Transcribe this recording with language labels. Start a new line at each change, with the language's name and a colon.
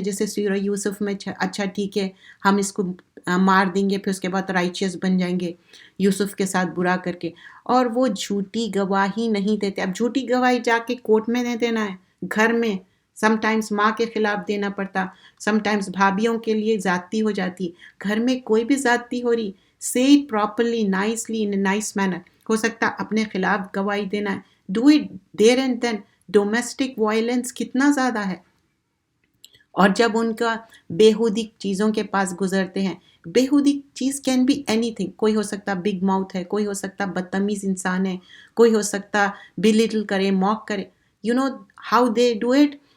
Urdu: جیسے سورہ یوسف میں اچھا ٹھیک ہے ہم اس کو مار دیں گے، پھر اس کے بعد رائچیس بن جائیں گے یوسف کے ساتھ برا کر کے. اور وہ جھوٹی گواہی نہیں دیتے. اب جھوٹی گواہی جا کے کورٹ میں نہیں دینا ہے، گھر میں سم ٹائمز ماں کے خلاف دینا پڑتا، سم ٹائمز بھابھیوں کے لیے زیادتی ہو جاتی. گھر میں کوئی بھی زیادتی ہو رہی،
English: say it properly, nicely, in a nice manner.
Urdu: ہو سکتا اپنے خلاف گواہی دینا ہے،
English: do it there and then.
Urdu: Domestic violence کتنا زیادہ ہے. اور جب ان کا بیہودی چیزوں کے پاس گزرتے ہیں، بیہودی چیز
English: Can be anything.
Urdu: کوئی ہو سکتا بگ ماؤتھ ہے، کوئی ہو سکتا بدتمیز انسان ہے، کوئی ہو سکتا بلیٹل کرے، موک کرے.
English: How they do it.